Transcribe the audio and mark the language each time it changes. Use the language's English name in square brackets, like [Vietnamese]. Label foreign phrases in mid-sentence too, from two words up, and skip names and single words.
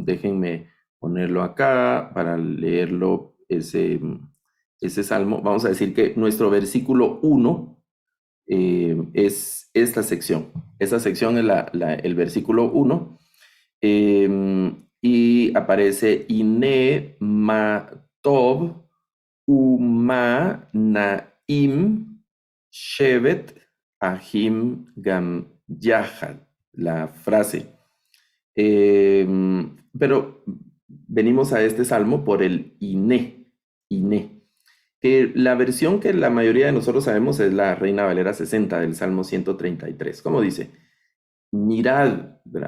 [Spanish] Déjenme ponerlo acá para leerlo, ese salmo. Vamos a decir que nuestro versículo 1 es esta sección. Esta sección es el versículo 1 y aparece [Hebrew] הנה מה טוב ומה נעים שבת אחים גם יחד, [Spanish] la frase. Pero venimos a este salmo por el Iné. Que la versión que la mayoría de nosotros sabemos es la Reina Valera 60 del Salmo 133. ¿Cómo dice? Mirad, ¿verdad?